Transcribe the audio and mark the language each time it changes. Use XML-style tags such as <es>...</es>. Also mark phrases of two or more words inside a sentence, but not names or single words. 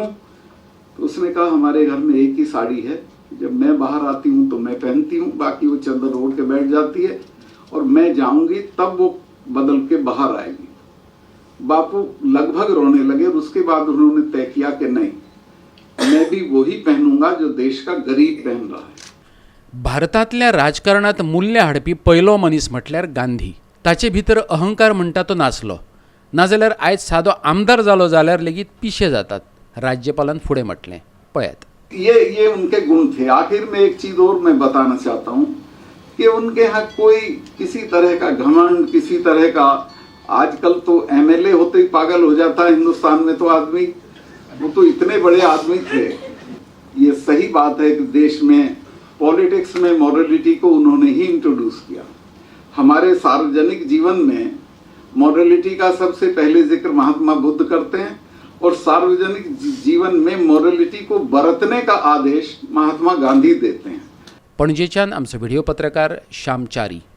<hi>तो उसने कहा हमारे घर में एक ही साड़ी है, जब मैं बाहर आती हूँ तो मैं पहनती हूँ, बाकी वो चद्दर ओढ़ के बैठ जाती है, और मैं जाऊंगी तब वो बदल के बाहर आएगी। बापू लगभग रोने लगे, और उसके बाद उन्होंने तय किया कि नहीं, मैं भी वही पहनूंगा जो देश का गरीब पहन रहा है।</hi> <kok>भारतातल्या राजकारणात मूल्य हाडपी पयलो मनीस म्हटल्यार गांधी। ताचे भितर अहंकार म्हणटा तो नासलो, नाजाल्यार आयज सादो आमदार जालो जाल्यार लेगीत पिशे जातात, राज्यपालान फुडें म्हटलें। पळयात।</kok> <hi>ये उनके गुण थे। आखिर में एक चीज और मैं बताना चाहता हूँ कि उनके यहाँ कोई किसी तरह का घमंड, किसी तरह का, आजकल तो एमएलए होते ही पागल हो जाता है हिंदुस्तान में तो आदमी, वो तो इतने बड़े आदमी थे। ये सही बात है कि देश में पॉलिटिक्स में मॉरलिटी को उन्होंने ही इंट्रोड्यूस किया। हमारे सार्वजनिक जीवन में मॉरलिटी का सबसे पहले जिक्र महात्मा बुद्ध करते हैं, और सार्वजनिक जीवन में मॉरलिटी को बरतने का आदेश महात्मा गांधी देते हैं।</hi> <kok>पणजेच्यान आमचो व्हिडिओ पत्रकार श्याम चारी।</kok>